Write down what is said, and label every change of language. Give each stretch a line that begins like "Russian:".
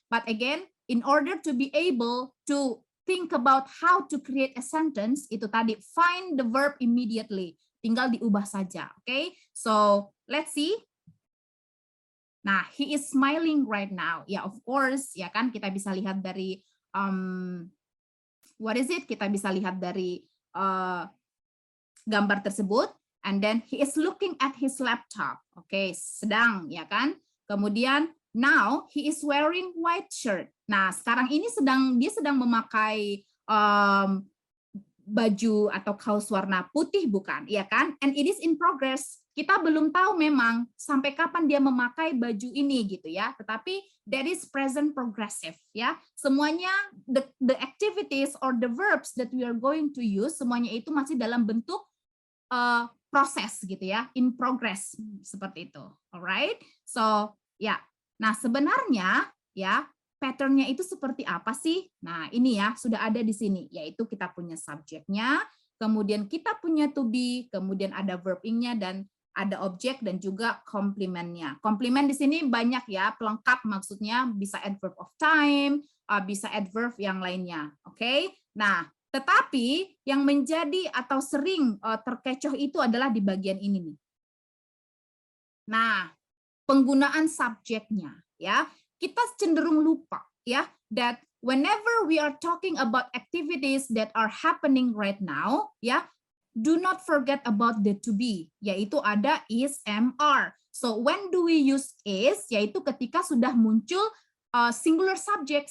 English: But again, in order to be able to think about how to create a sentence,
Indonesian: itu tadi
English: find the verb immediately.
Indonesian: Tinggal diubah saja.
English: Oke. So, let's see. Nah, he is smiling right now.
Indonesian: Ya,
English: of course,
Indonesian: ya kan kita bisa lihat dari
English: what is it?
Indonesian: Kita bisa lihat dari gambar tersebut.
English: And then he is looking at his laptop. Oke,
Indonesian: sedang, ya kan? Kemudian
English: now he is wearing white shirt.
Indonesian: Nah, sekarang ini dia sedang memakai baju atau kaos warna putih, bukan? Ya kan?
English: And it is in progress.
Indonesian: Kita belum tahu memang sampai kapan dia memakai baju ini gitu ya. Tetapi
English: that is present progressive ya.
Indonesian: Semuanya
English: the activities or the verbs that we are going to use
Indonesian: semuanya itu masih dalam bentuk proses gitu ya,
English: in progress
Indonesian: seperti itu.
English: Alright, so ya.
Indonesian: Nah sebenarnya ya patternnya itu seperti apa sih? Nah ini ya sudah ada di sini, yaitu kita punya subjeknya, kemudian kita punya to be, kemudian ada verb ing-nya dan ada objek dan juga komplementnya. Komplement di sini banyak ya, pelengkap maksudnya bisa adverb of time, bisa adverb yang lainnya. Oke, nah. Tetapi yang menjadi atau sering terkecoh itu adalah di bagian ini nih. Nah, penggunaan subjeknya ya. Kita cenderung lupa ya
English: that whenever we are talking about activities that are happening right now ya, do not forget about the to be,
Indonesian: yaitu ada
English: is, am, are. So when do we use is,
Indonesian: yaitu ketika sudah muncul
English: singular subject.